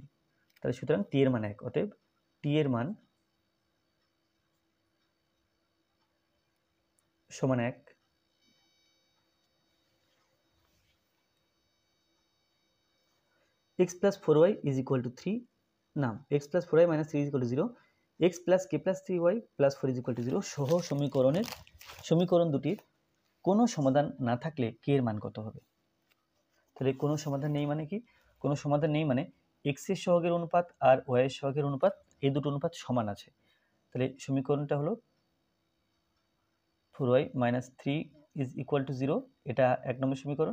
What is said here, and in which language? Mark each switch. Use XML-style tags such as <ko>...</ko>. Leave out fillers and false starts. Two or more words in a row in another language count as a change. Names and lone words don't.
<bn>তাহলে সুতরাং টি এর মান 1, অতএব টি এর মান সমান 1। x + 4y = 3, নাম x + 4y - 3 = 0, x + k + 3y + 4 = 0 সহ সমীকরণ দুটির কোনো সমাধান না থাকলে k এর মান কত হবে? তাহলে কোনো সমাধান নেই মানে কি? কোনো সমাধান নেই মানে x এর সহগের অনুপাত আর y এর সহগের অনুপাত, এই দুটো অনুপাত সমান আছে। তাহলে সমীকরণটা হলো 4y - 3 = 0, এটা 1 নম্বর সমীকরণ।</bn>